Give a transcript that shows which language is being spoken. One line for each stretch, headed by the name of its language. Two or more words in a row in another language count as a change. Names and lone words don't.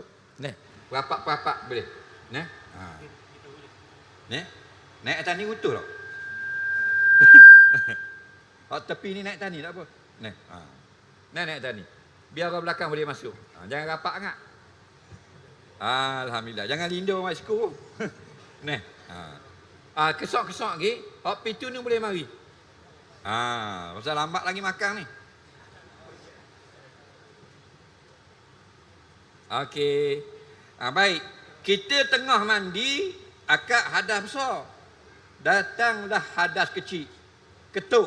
Malay: Rapak boleh. Naik atas ni utuh tak? Tepi ni naik atas ni tak apa. Naik atas ni. Biar orang belakang boleh masuk. Jangan rapak sangat. Alhamdulillah. Jangan lindur mak seku. Kesok-kesok lagi. Hak pintu ni boleh mari. Pasal lambat lagi makan ni. Okey. Baik. Kita tengah mandi, akak hadas besar. Datanglah hadas kecil. Ketuk.